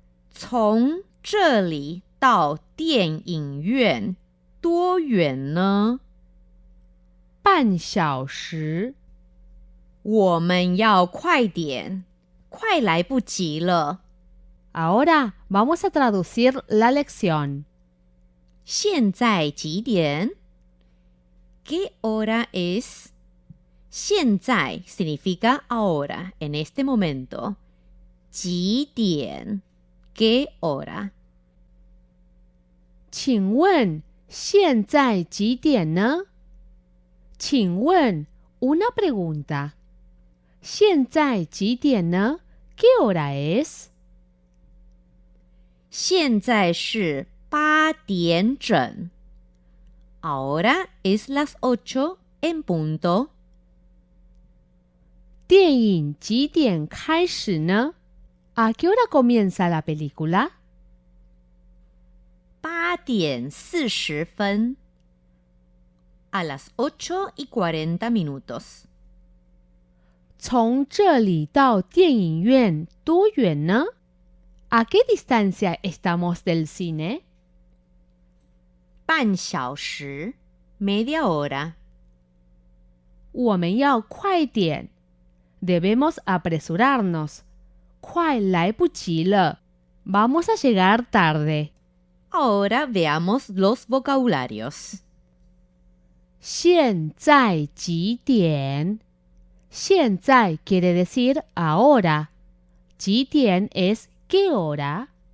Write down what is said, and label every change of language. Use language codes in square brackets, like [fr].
[zh] 从这里到电影院多远呢？半小时。我们要快点，快来不及了。 [es] Ahora vamos a traducir la lección. [zh] 现在几点 [es] ¿Qué hora es? 现在 significa ahora, en este momento. 几点 ¿Qué hora? [zh] 请问现在几点呢？ [es] 请问 una pregunta. [zh] 现在几点呢？ [es] ¿Qué hora es? [zh] 现在是8点整。 [es] Ahora es las 8 en punto. [zh] 电影几点开始呢？ [es] ¿A qué hora comienza la película? [zh] 8点40分。 [es] A las 8:40 minutos. [zh] 从这里到电影院多远呢？ [es] ¿A qué distancia estamos del cine? 半小时 media hora. [zh] 我们要快点 [es] Debemos apresurarnos. [zh] 快来不及了 [es] Vamos a llegar tarde. Ahora veamos los vocabularios. [zh] 现在几点？ [es] 现在 quiere decir ahora. 几点 es ¿qué hora?